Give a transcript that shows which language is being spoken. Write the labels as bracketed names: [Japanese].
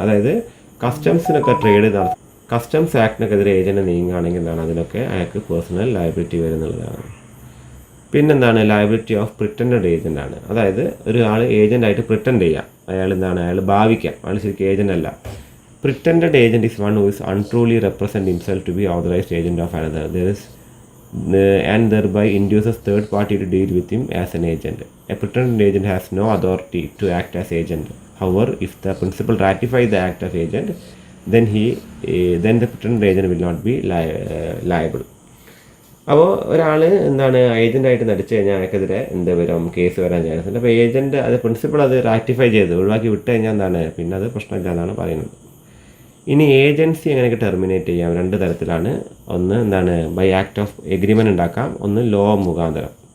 [Malayalam] അതായത് കസ്റ്റംസിനൊക്കെ customs ആക്ടിനൊക്കെതിരെ agent നീങ്ങുകയാണെങ്കിൽ എന്താണ് അതിനൊക്കെ അയാൾക്ക് പേഴ്സണൽ ലയബിലിറ്റി വരുന്നുള്ളതാണ്. പിന്നെന്താണ് ലയബിലിറ്റി ഓഫ് പ്രിറ്റൻഡഡ് ഏജൻ്റ് ആണ്. അതായത് ഒരാൾ ഏജൻ്റായിട്ട് പ്രിറ്റൻഡ് ചെയ്യാം, അയാൾ ഭാവിക്കാം, അയാൾ ശരിക്കും ഏജൻ്റ് അല്ല. [English] Pretended agent is one who is untruly represent himself to be authorised agent of another. There is and thereby induces third party to deal with him as an agent. A pretended agent has no authority to act as agent. However, if the principal ratifies the act of agent, then the pretended agent will not be liable. [Malayalam] അപ്പോൾ ഒരാൾ എന്താണ് ഏജൻറ്റായിട്ട് നടിച്ചു കഴിഞ്ഞാൽ അയാൾക്കെതിരെ എന്ത് വരും, case വരാൻ chance ഉണ്ട്. അപ്പോൾ ഏജൻറ്റ് അത് പ്രിൻസിപ്പൾ അത് റാറ്റിഫൈ ചെയ്ത് ഒഴിവാക്കി വിട്ട് കഴിഞ്ഞാൽ എന്താണ് പിന്നെ അത് പ്രശ്നമില്ല എന്നാണ് പറയുന്നത്. ഇനി ഏജൻസി എങ്ങനെയൊക്കെ ടെർമിനേറ്റ് ചെയ്യാം, 2 തരത്തിലാണ്. ഒന്ന് എന്താണ് ബൈ ആക്ട് ഓഫ് എഗ്രിമെൻറ്റ് ഉണ്ടാക്കാം, ഒന്ന് ലോ മുഖാന്തരം.